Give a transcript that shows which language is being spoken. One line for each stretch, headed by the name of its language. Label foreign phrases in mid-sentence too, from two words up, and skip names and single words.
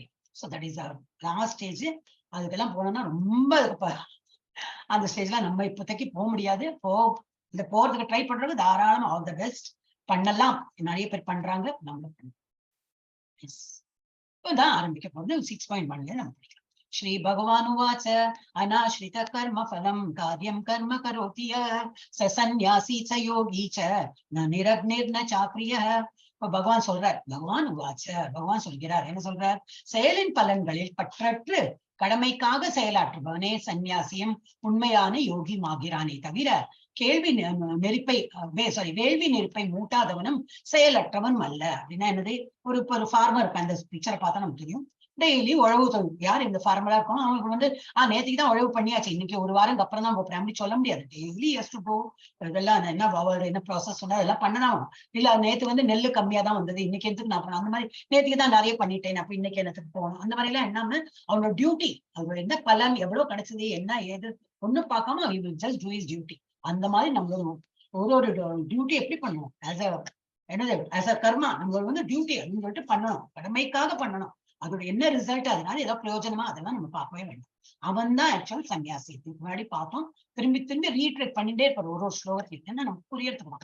English: so that is last stage.
Tamil: அதுக்கெல்லாம் போனோம்னா ரொம்ப அந்த ஸ்டேஜ்ல நம்ம இப்போதைக்கு போக முடியாது. போறதுக்கு ட்ரை பண்றது தாராளம்,
English: all the best
Tamil: பண்ணலாம். நிறைய பேர் பண்றாங்க, நம்மளும் இப்பதான் ஆரம்பிக்க போறது. 6.1 நம்ம படிக்கலாம்.
Sanskrit: श्री भगवान उवाच अनाश्रित कर्म फलम कार्यम कर्म करोति स सन्यासी च योगी च न निरग्निर्न चाप्रियः.
Tamil: இப்ப பகவான் சொல்றார்,
Sanskrit: भगवान् उवाच,
Tamil: பகவான் சொல்கிறார். என்ன சொல்றார்? செயலின் பலன்களில் பற்றற்று கடமைக்காக செயலாற்றுபவனே சன்னியாசியும் உண்மையான யோகியுமாகிறானே தவிர வேள்வி நெருப்பை மூட்டாதவனும் செயலற்றவனும் அல்ல. அப்படின்னா என்னது? ஒரு ஃபார்மர் இருக்க அந்த பிக்சரை பார்த்தா நமக்கு தெரியும். டெய்லி உழவு தொழில் யார் இந்த ஃபார்மலா இருக்கும், அவங்களுக்கு வந்து நேற்றுக்கு தான் உழவு பண்ணியாச்சு, இன்னைக்கு ஒரு வாரம் அப்புறம் தான் போறேன் அப்படி சொல்ல முடியாது. டெய்லி எஸ்ட் போ, இதெல்லாம் என்ன ப்ராசஸ் சொன்னா அதெல்லாம் பண்ணலாம். இல்ல நேற்று வந்து நெல்லு கம்மியா தான் வந்தது, இன்னைக்கு எதுக்கு நான் பண்ண, அந்த மாதிரி நேற்றுக்கு தான் நிறைய பண்ணிட்டேன் அப்ப இன்னைக்கு என்னத்துக்கு போகணும், அந்த மாதிரி எல்லாம் என்னாம அவனோட டியூட்டி, அவரோட என்ன பலன் எவ்வளவு கிடைச்சது என்ன ஏது ஒண்ணும் பார்க்காம
English: he will just do his duty.
Tamil: அந்த மாதிரி நம்மளோட ஒரு டியூட்டி எப்படி பண்ணுவோம்?
English: as a karma
Tamil: நம்மளோட வந்து டியூட்டி அப்படின்னு சொல்லிட்டு பண்ணணும், கடமைக்காக பண்ணணும். அதோட என்ன ரிசல்ட், அதனால ஏதோ பிரயோஜனமா, அதெல்லாம் நம்ம பார்க்கவே வேண்டாம். அவன் தான் ஆக்சுவல் சன்னியாசி. முன்னாடி பார்த்தோம், திரும்பி ரீட்ரேட் பண்ணிட்டே இருப்பார் ஒரு ஸ்லோகத்துக்கு, என்ன நமக்கு புரியறதுக்கு.